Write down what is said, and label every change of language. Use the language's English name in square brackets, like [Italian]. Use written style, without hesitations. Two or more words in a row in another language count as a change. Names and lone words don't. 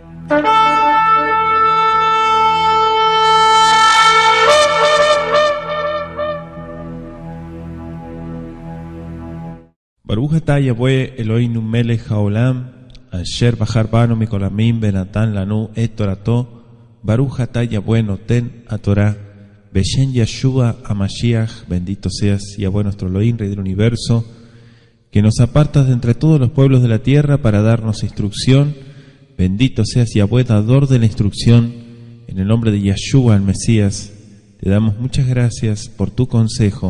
[Hebrew] ברוך אתה יהוה אלוהינו מלך העולם אשר בחר בנו מכל העמים ונתן לנו את תורתו ברוך אתה יהוה נותן התורה בשם ישוע המשיח. [Spanish] Bendito seas Yahweh nuestro Elohim, Rey del universo, que nos apartas de entre todos los pueblos de la tierra para darnos instrucción. Bendito seas Yahweh, dador de la instrucción. En el nombre de Yeshua el Mesías te damos muchas gracias por tu consejo.